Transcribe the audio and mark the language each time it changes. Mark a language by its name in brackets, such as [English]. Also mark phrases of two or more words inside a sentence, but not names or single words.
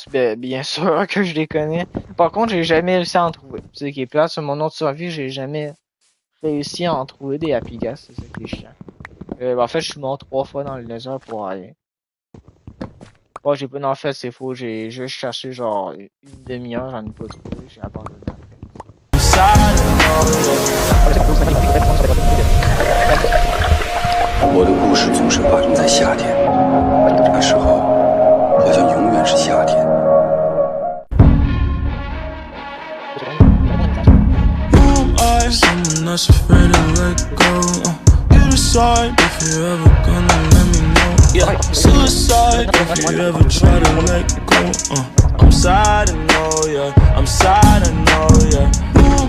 [French] Ben, bien sûr que je les connais. Par contre, j'ai jamais réussi à en trouver. C'est ce qui est plat sur mon autre survie, j'ai jamais réussi à en trouver des Happy Gas. C'est ça qui est chiant. En fait, je suis mort 3 fois dans le Nether pour rien. Bon, j'ai pas, en fait, c'est faux. J'ai juste cherché genre une demi-heure, j'en ai pas trouvé, j'ai abandonné. [Chinese] 我的故事总是发生在夏天，那时候好像永远是夏天。 [English] Someone that's afraid to let go. You decide if you're ever gonna let me know. Yeah, suicide if you ever try to let go. I'm sad, I know, yeah. I'm sad, I know, yeah.